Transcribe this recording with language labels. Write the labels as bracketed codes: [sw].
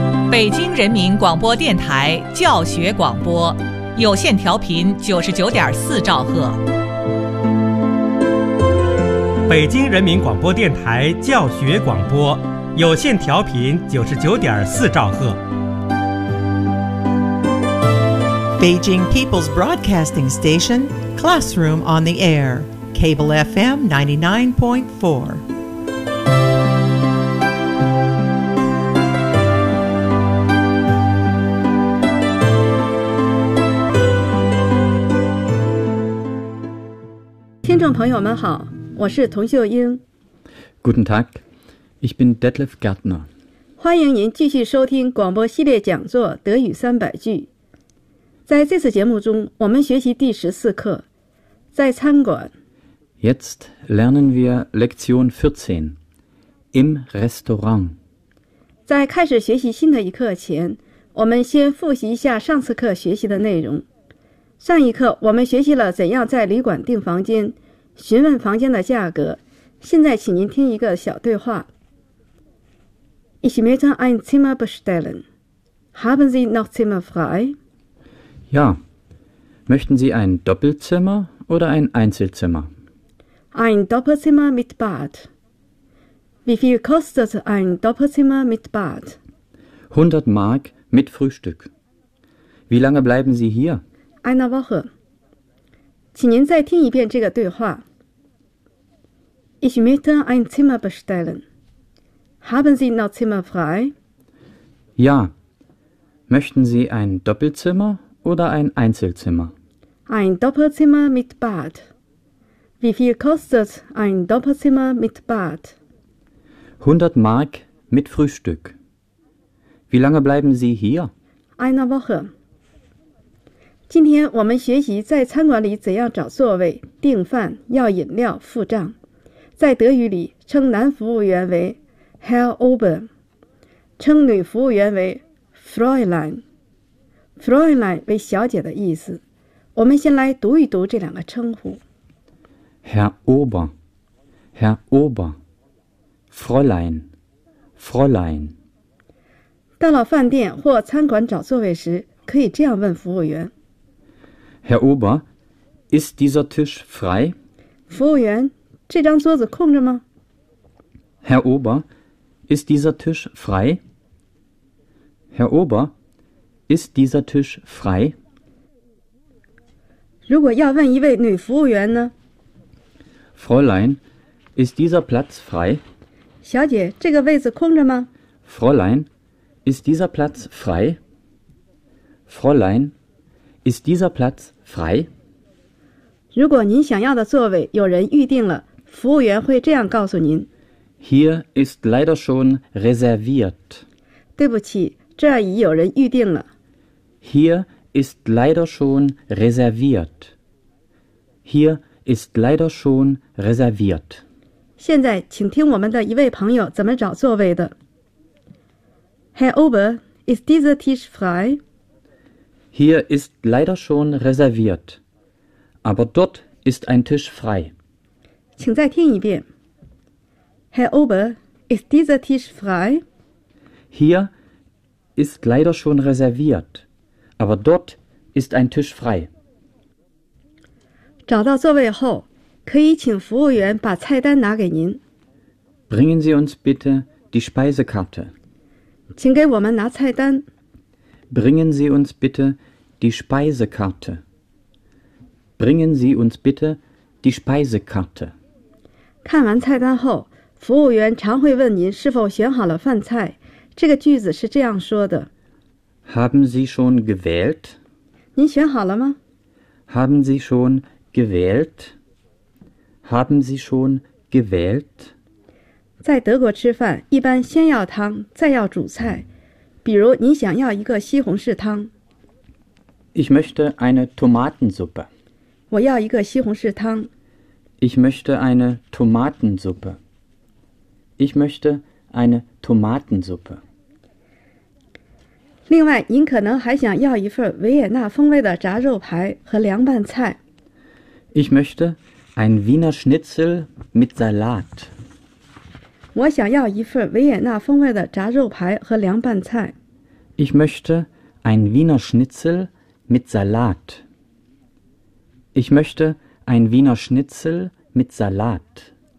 [zh] 北京人民广播电台教学广播，有线调频99.4兆赫。北京人民广播电台教学广播，有线调频99.4兆赫。 [en] Beijing People's Broadcasting Station, Classroom on the Air, Cable FM 99.4. [de] Guten Tag, ich bin Detlef Gärtner. [zh] 欢迎您继续收听广播系列讲座《德语三百句》。在这次节目中，我们学习第14课，在餐馆。 [de] Jetzt lernen wir Lektion 14, im Restaurant. [zh] 在开始学习新的一课前，我们先复习一下上次课学习的内容。上一课我们学习了怎样在旅馆订房间，询问房间的价格。现在请您听一个小对话。 [de] Ich möchte ein Zimmer bestellen. Haben Sie noch Zimmer frei? Ja. Möchten Sie ein Doppelzimmer oder ein Einzelzimmer? Ein Doppelzimmer mit Bad. Wie viel kostet ein Doppelzimmer mit Bad? 100 Mark mit Frühstück. Wie lange bleiben Sie hier? Eine Woche. [zh] 请您再听一遍这个对话。 [de] Ich möchte ein Zimmer bestellen. Haben Sie noch Zimmer frei? Ja. Möchten Sie ein Doppelzimmer oder ein Einzelzimmer? Ein Doppelzimmer mit Bad. Wie viel kostet ein Doppelzimmer mit Bad? 100 Mark mit Frühstück. Wie lange bleiben Sie hier? Eine Woche. [zh] 今天我们学习在餐馆里怎样找座位、订饭、要饮料、付账。在德语里称男服务员为 Herr Ober， 称女服务员为 Fräulein。 Fräulein 为小姐的意思。我们先来读一读这两个称呼。 [de] Herr Ober， Herr Ober， Fräulein， Fräulein。 [zh] 到了饭店或餐馆找座位时，可以这样问服务员。 [de] Herr Ober， ist dieser Tisch frei？ [zh] 服务员，这张桌子空着吗？ [de] Herr Ober, ist dieser Tisch frei? Herr Ober, ist dieser Tisch frei? [zh] 如果要问一位女服务员呢？ [de] Fräulein, ist dieser Platz frei? [zh] 小姐，这个位子空着吗？ [de] Fräulein, ist dieser Platz frei? Fräulein, ist dieser Platz frei? [zh] 如果您想要的座位有人预定了，服务员会这样告诉您。 [de] Hier ist leider schon reserviert. [zh] 对不起，这儿已有人预定了。 [de] Hier ist leider schon reserviert. Hier ist leider schon reserviert. [zh] 现在请听我们的一位朋友怎么找座位的。 [de] Herr Ober, ist dieser Tisch frei? Hier ist leider schon reserviert. Aber dort ist ein Tisch frei. [zh] 请再听一遍。 [de] Herr Ober, ist dieser Tisch frei? Hier ist leider schon reserviert, aber dort ist ein Tisch frei. [zh] 找到座位后，可以请服务员把菜单拿给您。 [de] Bringen Sie uns bitte die Speisekarte. [zh] 请给我们拿菜单。 [de] Bringen Sie uns bitte die Speisekarte. Bringen Sie uns bitte die Speisekarte. [zh] 看完菜单后，服务员常会问您是否选好了饭菜。这个句子是这样说的 [de] ：Haben Sie schon gewählt？ [zh] 您选好了吗 [de] ？Haben Sie schon gewählt？ Haben Sie schon gewählt？ [zh] 在德国吃饭，一般先要汤，再要主菜。比如，您想要一个西红柿汤。 [de] Ich möchte eine Tomatensuppe。 [zh] 我要一个西红柿汤。 [de] Ich möchte eine Tomatensuppe. Ich möchte eine Tomatensuppe. [zh] 另外，您可能还想要一份维也纳风味的炸肉排和凉拌菜。 [de] Ich möchte ein Wiener Schnitzel mit Salat. [zh] 我想要一份维也纳风味的炸肉排和凉拌菜。 [de] Ich möchte ein Wiener Schnitzel mit Salat. Ich möchte ein Wiener Schnitzel mit Salat.